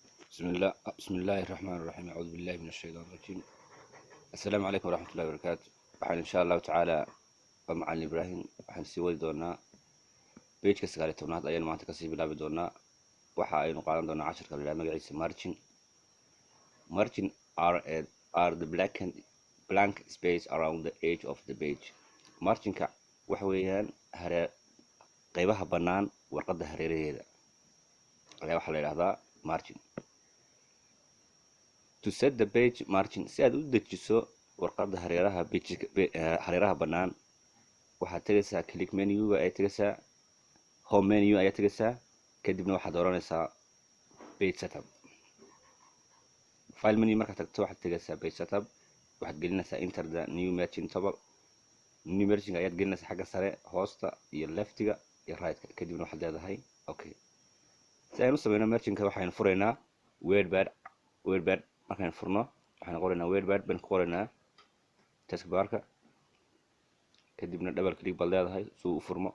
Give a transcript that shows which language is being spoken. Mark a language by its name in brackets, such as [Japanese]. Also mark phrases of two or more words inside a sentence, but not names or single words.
[Arabic] بسم الله الرحمن الرحيم. أعوذ بالله من الشيطان الرجيم. السلام عليكم ورحمة الله وبركاته. [Somali] waxaan [Arabic] إن شاء الله تعالى [Somali] waa macalin ibraahim. waxaan sii wadi doonaa bejka 19aad ayaan maanta kasii bilaabi doonaa. waxa aynu qaadan doonaa casharka la yidhaha magaciisa [English] margin are the blank space around the edge of the page. [Somali] marginka waxa weeyaan qaybaha bannaan warqadda hareeraheeda ayaa waxaa la yidhahdaa margin. [English] To set the page margin, [Somali] si aad u dejiso warqadda hareeraha bannaan, waxaad tegaysaa [English] click menu-ga [Somali] ayaa tegaysaa [English] home menu [Somali] ayaa tegaysaa, kadibna waxaad dooranaysaa [English] page setup. file menu [Somali] markaad tagto waxaad tegaysaa [English] page setup, [Somali] waxaad gelinaysaa [English] enter the new margin table. new margin [Somali] ayaad gelinaysaa xagga sare, hoosta iyo leftiga iyo right-ka, kadibna waxaad leedahay okay. si aynu u sameyno marginka waxaynu furaynaa wordpad. markaan furno waxaan qoraynaa wordpad baan ku qoraynaa taskbarka, kadibna [English] double click [Somali] baad leedahay si uu u furmo.